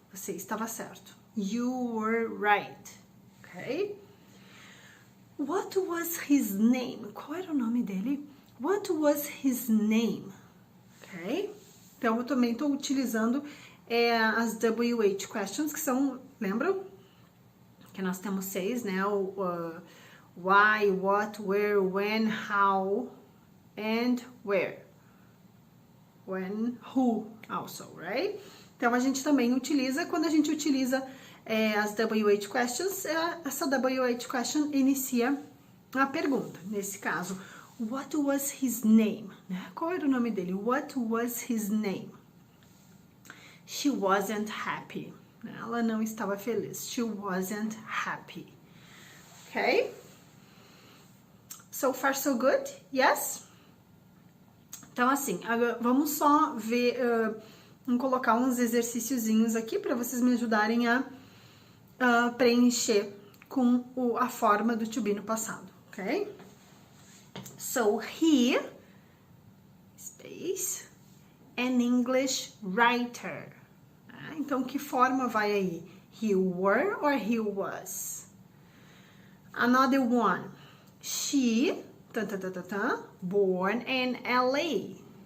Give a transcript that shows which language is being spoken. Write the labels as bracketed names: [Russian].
[Portuguese] Você estava certo. [English] You were right. Okay? What was his name? [Portuguese] Qual era o nome dele? [English] What was his name? Ok? [Portuguese] Então, eu também estou utilizando as WH questions, que são, lembram? Que nós temos 6, né? [English] Why, what, where, when, how, and where. When, who, also, right? [Portuguese] Então, a gente também utiliza, quando a gente utiliza as WH questions, essa WH question inicia a pergunta. Nesse caso, [English] what was his name? Né? [Portuguese] Qual era o nome dele? [English] What was his name? She wasn't happy. [Portuguese] Ela não estava feliz. [English] She wasn't happy. Okay? So far, so good? Yes? [Portuguese] Então, assim, agora vamos só ver, vamos colocar uns exercíciozinhos aqui para vocês me ajudarem a preencher com a forma do to be no passado, ok? [English] So, he, space, an English writer. [Portuguese] Então, que forma vai aí? [English] He were or he was? Another one. She, born in LA.